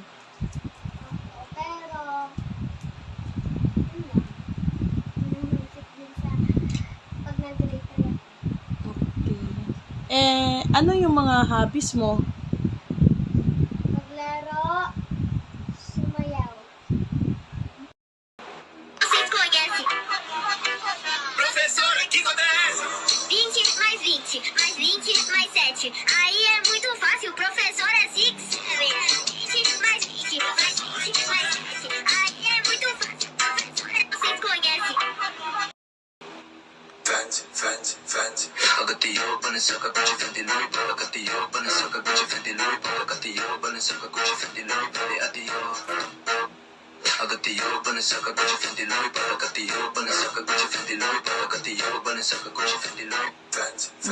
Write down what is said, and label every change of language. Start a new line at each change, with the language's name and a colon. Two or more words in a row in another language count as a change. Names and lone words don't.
Filipino: Pero, yun lang. Naisip din sa pag nag-grade 3 ako. Okay. Ano yung mga hobbies mo? Maglaro, sumayaw.
Portuguese: Você conhece? Professora, que conta é essa? 20 mais 20, mais 20 mais 7. Aí é muito fácil, professor é Six. 20 mais 20, mais 20 mais 7. Aí é muito fácil, professor é... Você conhece? Fancy. Agatiyo, Balenciaga, Gucci, Fendi, Louis. Agatiyo, Balenciaga, Gucci, Fendi, Louis. Agatiyo, Balenciaga, Gucci, Fendi, Louis. Adiyo. Agatiyo, Balenciaga, Gucci, Fendi, Louis. Agatiyo, Balenciaga, Gucci, Fendi, Louis. Agatiyo, Balenciaga, Gucci, Fendi, Louis.